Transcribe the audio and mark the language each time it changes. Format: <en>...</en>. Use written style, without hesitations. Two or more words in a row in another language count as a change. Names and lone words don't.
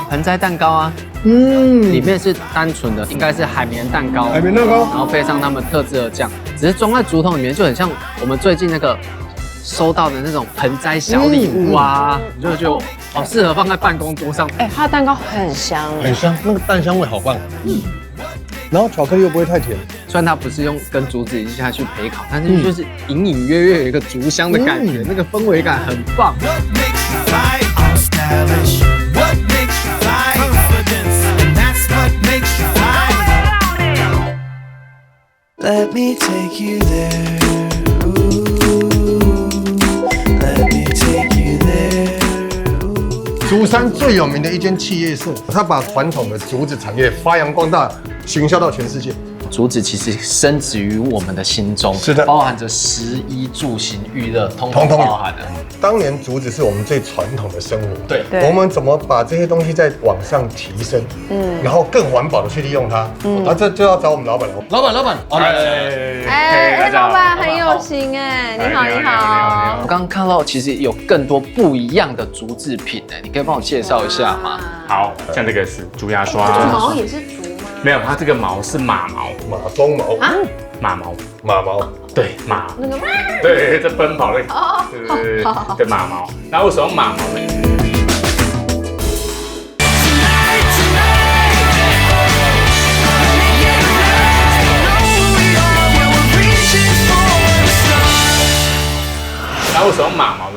<zh>盆栽蛋糕啊，裡面是單純的，應該是海綿蛋糕，然後配上他們特制的醬，只是裝在竹筒裡面，就很像我們最近那個收到的那種盆栽小禮物啊，你就覺得好適合放在辦公桌上。它的蛋糕很香，那個蛋香味好棒。然後巧克力又不會太甜，雖然它不是用跟竹子一起下去焙烤，但是就是隱隱約約有一個竹香的感覺，那個氛圍感很棒。</zh> <en>you fight? All stylish. What makes you fly? Confidence. And that's what makes you fly. Let me take you there. Ooh, let me take you there.</en> <zh>竹山最有名的一间企业是，它把传统的竹子产业发扬光大，行销到全世界。竹子其實深植於我們的心中，是的，包含着食衣住行娛樂，通包含了。當年竹子是我們最傳統的生活，對，我們怎麼把這些東西再往上提升，然後更環保的去利用它，這就要找我們老闆了。老闆，老闆很有心哎，你好，你好。我剛剛看到其實有更多不一樣的竹製品哎，你可以幫我介紹一下嗎？好，像這個是竹牙刷，毛也是竹嗎？沒有，它這個毛是馬毛，馬鬃毛啊，馬毛，對，馬，那個馬，對，這奔跑的，對，的馬毛。那為什麼馬毛呢？那為什麼馬毛呢？</zh>